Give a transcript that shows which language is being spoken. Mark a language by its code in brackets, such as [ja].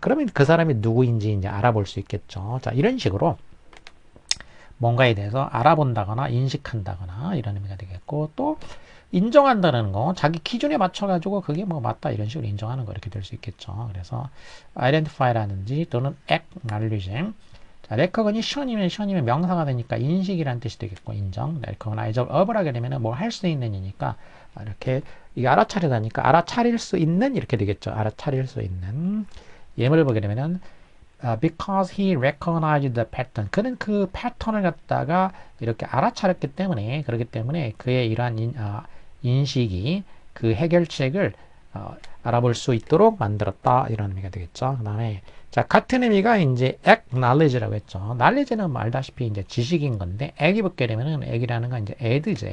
[ko] 그러면 그 사람이 누구인지 이제 알아볼 수 있겠죠. 자, 이런 식으로 뭔가에 대해서 알아본다거나 인식한다거나 이런 의미가 되겠고, 또 인정한다는 거, 자기 기준에 맞춰가지고 그게 뭐 맞다 이런 식으로 인정하는 거 이렇게 될 수 있겠죠. 그래서 identify라든지 또는 acknowledge. 자, recognition이면 명사가 되니까 인식이라는 뜻이 되겠고, 인정. recognize of라게 되면은 뭐 할 수 있는 이니까 이렇게 이게 알아차리다니까 알아차릴 수 있는 이렇게 되겠죠. 알아차릴 수 있는. [en] 예문을 보게 되면은 because he recognized the pattern. [ko] 그는 그 패턴을 갖다가 이렇게 알아차렸기 때문에, 그렇기 때문에 그의 이러한 인식이 그 해결책을 알아볼 수 있도록 만들었다. 이런 의미가 되겠죠. 그 다음에 자, 같은 의미가 이제 acknowledge라고 했죠. knowledge는 뭐 알다시피 이제 지식인 건데, 액이 붙게 되면은 액이라는 건 이제 add죠.